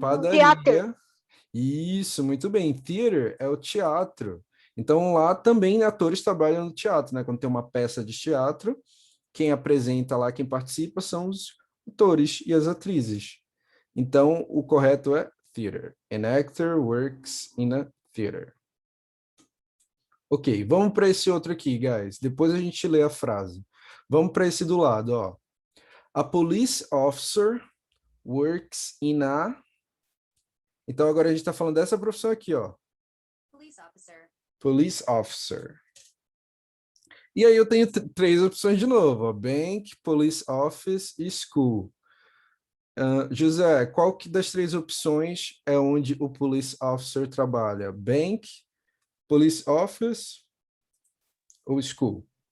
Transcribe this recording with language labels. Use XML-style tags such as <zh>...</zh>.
<pt>padaria. Isso, muito bem. Theater é o teatro. Então lá também atores trabalham no teatro, né? Quando tem uma peça de teatro, quem apresenta lá, quem participa são os atores e as atrizes. Então o correto é theater.</pt> <en>An actor works in a theater.</en> <pt>Ok, vamos para esse outro aqui, guys. Depois a gente lê a frase. Vamos para esse do lado, ó.</pt> <en>A police officer works in a...</en> <pt>Então agora a gente está falando dessa profissão aqui, ó.</pt> <en>Police officer. Police officer.</en> <pt>E aí eu tenho três opções de novo, ó. Bank, police office e school. José, qual que das três opções é onde o police officer trabalha?</pt> <en>Bank, police office ou school?</en>